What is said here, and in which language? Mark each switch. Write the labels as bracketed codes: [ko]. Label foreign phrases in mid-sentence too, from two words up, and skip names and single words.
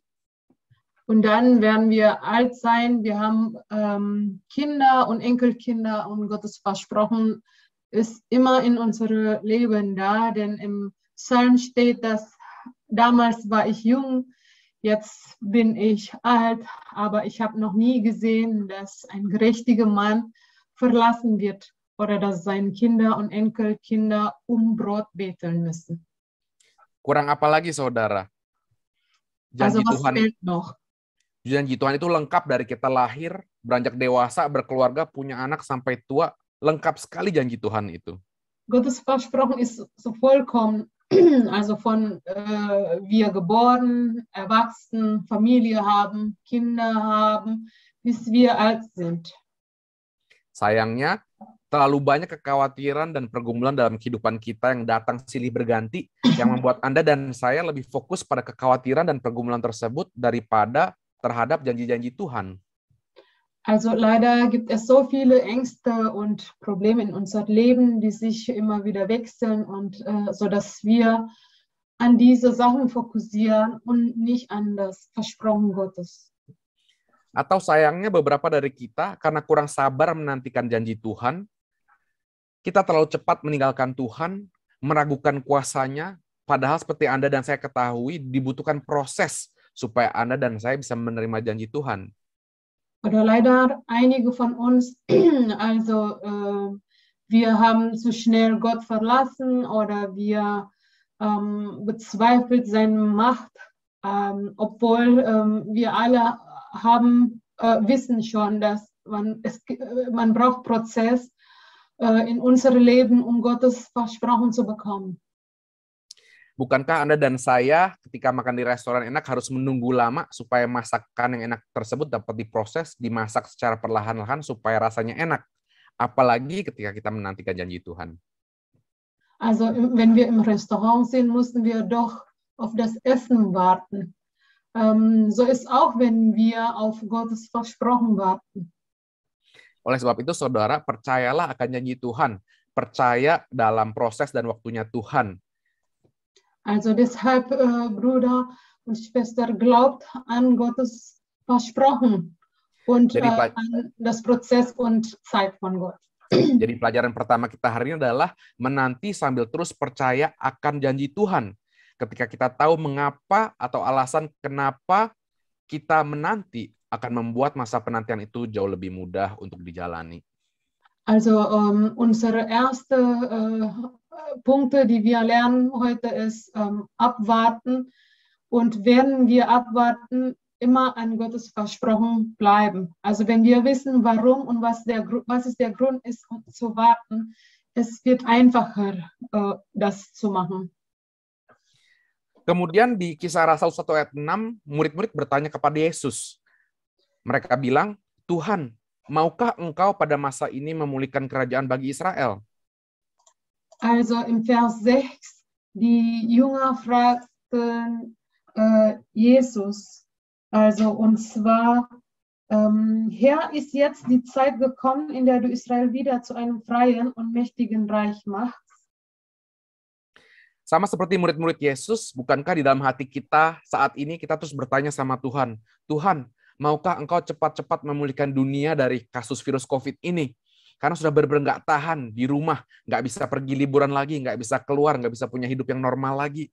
[de] Und dann werden wir alt sein, wir haben Kinder und Enkelkinder und Gottes Versprochen ist immer in unserem Leben da, denn im Psalm steht, dass damals war ich jung, jetzt bin ich alt, aber ich habe noch nie gesehen, dass ein gerechtiger Mann verlassen wird oder dass seine Kinder und Enkelkinder Brot betteln müssen. [id] Kurang apa lagi, saudara? [de] Also was fehlt noch? [id] Janji Tuhan itu lengkap dari kita lahir, beranjak dewasa, berkeluarga, punya anak, sampai tua. Lengkap sekali janji Tuhan itu. [de] Gottes Versprochen ist so vollkommen, also von wir geboren, erwachsen, Familie haben, Kinder haben, bis wir alt sind. [id] Sayangnya, terlalu banyak kekhawatiran dan pergumulan dalam kehidupan kita yang datang silih berganti, yang membuat Anda dan saya lebih fokus pada kekhawatiran dan pergumulan tersebut daripada terhadap janji-janji Tuhan. [de] Also leider gibt es so viele Ängste und Probleme in unserem Leben, die sich immer wieder wechseln und so dass wir an diese Sachen fokussieren und nicht an das Versprochen Gottes. [id] Atau sayangnya beberapa dari kita karena kurang sabar menantikan janji Tuhan, kita terlalu cepat meninggalkan Tuhan, meragukan kuasanya, padahal seperti Anda dan saya ketahui dibutuhkan proses supaya Anda dan saya bisa menerima janji Tuhan. [de] Oder leider einige von uns, also wir haben zu schnell Gott verlassen oder wir bezweifelt seine Macht, obwohl wir alle wissen schon, dass man braucht Prozess in unserem Leben, Gottes Versprochen zu bekommen. [id] Bukankah Anda dan saya ketika makan di restoran enak harus menunggu lama supaya masakan yang enak tersebut dapat diproses, dimasak secara perlahan-lahan supaya rasanya enak? Apalagi ketika kita menantikan janji Tuhan. [de] Also wenn wir im Restaurant sind, müssen wir doch auf das Essen warten. So ist auch, wenn wir auf Gottes Versprochen warten. [id] Oleh sebab itu, saudara, percayalah akan janji Tuhan. Percaya dalam proses dan waktunya Tuhan. [de] Also deshalb, Bruder und Schwester, glaubt an Gottes Versprochen und [id] Jadi, [de] an das Prozess und Zeit von Gott. [id] Jadi pelajaran pertama kita hari ini adalah menanti sambil terus percaya akan janji Tuhan. Ketika kita tahu mengapa atau alasan kenapa kita menanti, akan membuat masa penantian itu jauh lebih mudah untuk dijalani. [de] Also unsere erste Punkte, die wir lernen heute, ist abwarten. Und werden wir abwarten, immer an Gottes Versprochen bleiben. Also wenn wir wissen, warum und was ist der Grund ist, um zu warten, es wird einfacher, das zu machen. [id] Kemudian di Kisah Rasul 1 ayat 6, murid-murid bertanya kepada Yesus. Mereka bilang, Tuhan, maukah engkau pada masa ini memulihkan kerajaan bagi Israel? Also im Vers 6, die Jünger fragten Jesus, also und zwar, Herr, ist jetzt die Zeit gekommen, in der du Israel wieder zu einem freien und mächtigen Reich machst? Sama seperti murid-murid Yesus, bukankah di dalam hati kita saat ini kita terus bertanya sama Tuhan, Tuhan, maukah engkau cepat-cepat memulihkan dunia dari kasus virus COVID ini? Karena sudah benar-benar nggak tahan di rumah, nggak bisa pergi liburan lagi, nggak bisa keluar, nggak bisa punya hidup yang normal lagi.